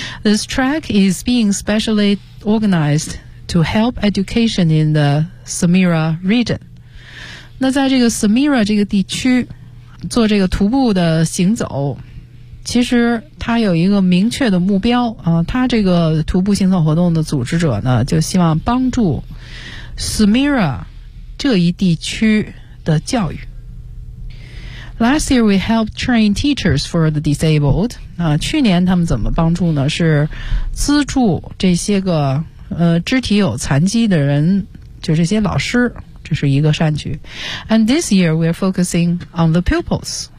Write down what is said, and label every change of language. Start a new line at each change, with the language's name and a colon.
English: This track is being specially organizedTo help education in the Samira region.
Chinese: 那在这个 Samira 这个地区做这个徒步的行走，其实它有一个明确的目标啊。它这个徒步行走活动的组织者呢就希望帮助 Samira 这一地区的教育。
English: Last year we helped train teachers for the disabled.
Chinese: 啊，去年他们怎么帮助呢？是资助这些个肢体有残疾的人，就这些老师，这是一个善举。
English: And this year we are focusing on the pupils.